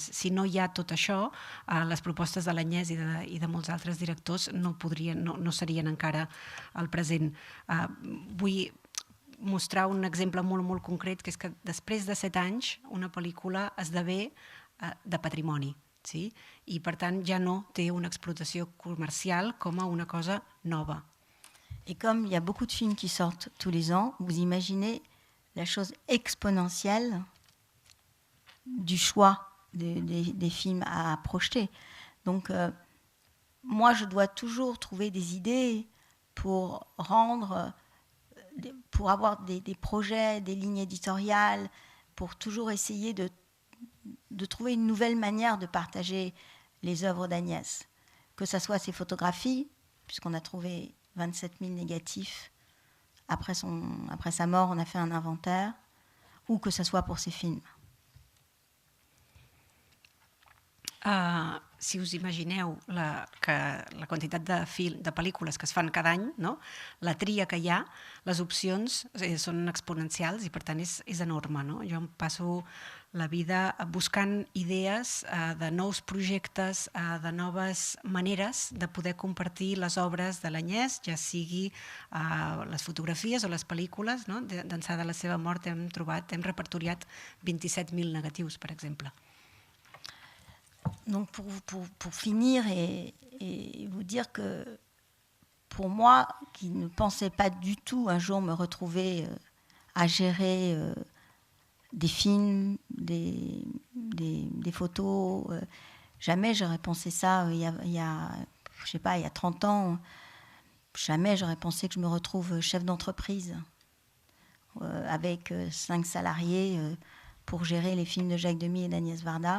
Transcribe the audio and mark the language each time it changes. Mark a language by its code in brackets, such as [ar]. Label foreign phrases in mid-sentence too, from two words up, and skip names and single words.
[ca] Si no hi ha tot això, les propostes de l'Agnès i de molts altres directors no serien encara al present. Vull mostrar un exemple molt, molt concret, que és que després de 7 anys una pel·lícula esdevé de patrimoni, sí? I per tant ja no té una explotació comercial com a una cosa nova. [fr] Et comme il y a beaucoup de films qui sortent tous les ans, vous imaginez la chose exponentielle du choix des films à projeter. Donc, moi, je dois toujours trouver des idées pour avoir des projets, des lignes éditoriales, pour toujours essayer de trouver une nouvelle manière de partager les œuvres d'Agnès. Que ce soit ses photographies, puisqu'on a trouvé 27 000 négatifs. Après sa mort, on a fait un inventaire, ou que ce soit pour ses films. [ca] Si us imagineu la quantitat de pel·lícules que es fan cada any, no? La tria que hi ha, les opcions són exponencials i per tant és enorme. No? Jo em passo la vida buscant idees de nous projectes, de noves maneres de poder compartir les obres de l'Agnès, ja sigui les fotografies o les pel·lícules. No? D'ençà de la seva mort hem repertoriat 27.000 negatius, per exemple. [fr] Donc pour finir et vous dire que pour moi, qui ne pensais pas du tout un jour me retrouver à gérer des films, des photos, jamais j'aurais pensé ça il y a 30 ans, jamais j'aurais pensé que je me retrouve chef d'entreprise avec 5 salariés pour gérer les films de Jacques Demy et d'Agnès Varda.